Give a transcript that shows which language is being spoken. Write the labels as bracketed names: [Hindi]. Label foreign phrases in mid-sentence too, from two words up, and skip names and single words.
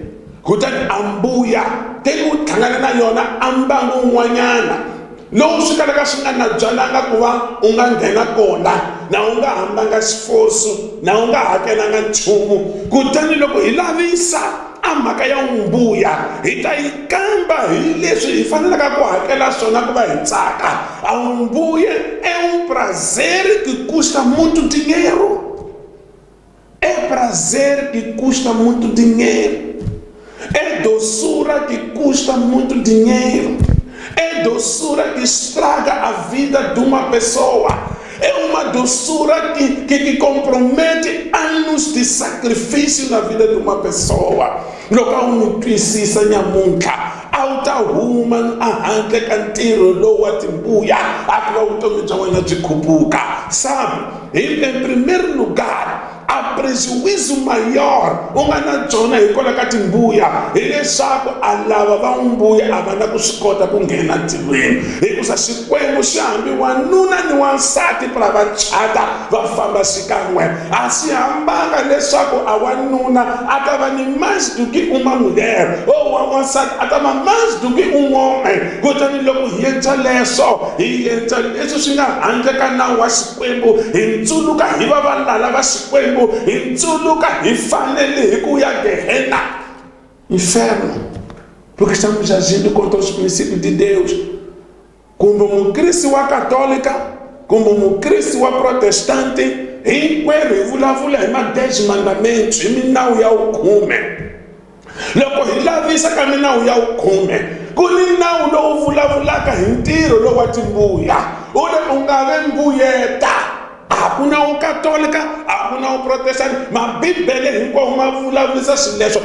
[Tsonga] Kutani ambuya teki u hlangana na yona ambangu un'wanyana lowu swi kalaka swi nga na byalanga ku va u nga nghena kona, na u nga hambanga xifosu, na u nga hakelanga nchumu. Kutani loko hi lavisa a mhaka ya umbuya hi ta yi kamba hi leswi hi fanelaka ku hakela swona ku va hi tsaka. [Portuguese] A umbuye é um prazer que custa muito dinheiro. É prazer que custa muito dinheiro. É doçura que custa muito dinheiro. É doçura que estraga a vida de uma pessoa. É uma doçura que compromete anos de sacrifício na vida de uma pessoa. [Tsonga] Loko a wu n'wi twisisa nyamuntlha a wu ta huma handle ka ntirho lowu wa timbuya a ku va vutomi bya wena byi khuphuka. [Portuguese] Sabe, em primeiro lugar, a prejuízo maior [Tsonga] u nga na byona hikwalaho ka timbuya hileswaku a lava va umbuya a va na ku swi kota ku nghena ntirhweni, hikusa xikwembu xi hambi wanuna ni wansati para va chata va famba xikan'we. A swi hambanga leswaku a wanuna a ta va ni [Portuguese] mais do que uma mulher, ou [Tsonga] wa wansati a ta va [Portuguese] mais do que um homem. [Tsonga] Kutani loko hi endla leswo hi endla leswi swi nga handle ka nawu wa xikwembu, hi ntsuluka hi va valala va xikwembu, hi ntsuluka hi fanele hi ku ya Gehenna, [Portuguese] inferno, porque estamos agindo contra os princípios de Deus. Como um Cristo católica, como um Cristo protestante, [Tsonga] hinkwerhu hi vulavula hi ma 10 mandamentos, hi minawu ya ukhume. Loko hi lavisa ka minawu ya ukhume, ku ni nawu lowu vulavulaka hi ntirho lowu wa timbuya. U nga ve mbuyeta. A ku na wu katolika, a ku na wu protestant, mabibele hinkwawo ma vulavurisa swilo leswo.